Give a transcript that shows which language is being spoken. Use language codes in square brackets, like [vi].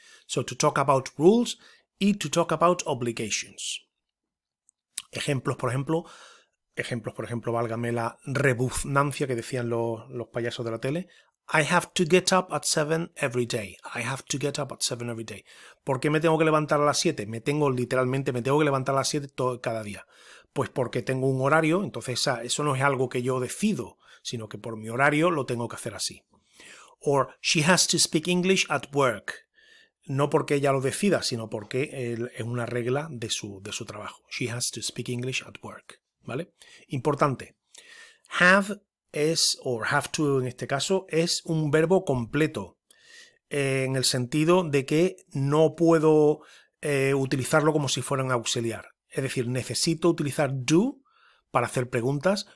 [en] So, to talk about rules y to talk about obligations. [es] Ejemplos, por ejemplo, válgame la rebuznancia que decían los payasos de la tele. [en] I have to get up at 7 every day. I have to get up at 7 every day. [es] ¿Por qué me tengo que levantar a las 7? Me tengo que levantar a las 7 cada día. Pues porque tengo un horario, entonces eso no es algo que yo decido, sino que por mi horario lo tengo que hacer así. [en] Or, she has to speak English at work. [es] No porque ella lo decida, sino porque es una regla de su trabajo. She has to speak English at work, ¿vale? Importante. Have es, o have to en este caso, es un verbo completo, en el sentido de que no puedo utilizarlo como si fuera un auxiliar. Es decir, necesito utilizar do para hacer preguntas.